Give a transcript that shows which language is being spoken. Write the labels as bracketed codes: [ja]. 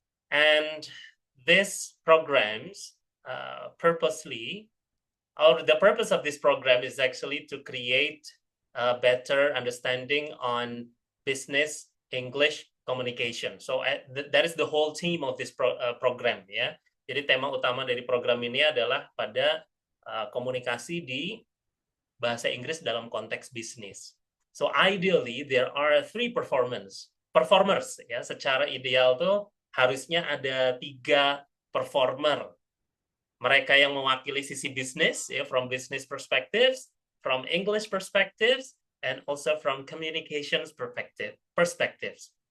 [en] And these programs purposely, or the purpose of this program is actually to create a better understanding on business English communication. So that is the whole theme of this program, ya. [id] Jadi tema utama dari program ini adalah pada komunikasi di bahasa Inggris dalam konteks bisnis. [en] So ideally there are three performers, ya. [id] Secara ideal tuh harusnya ada 3 performer. Mereka yang mewakili sisi bisnis, [en] from business perspectives, from English perspectives, and also from communications perspectives.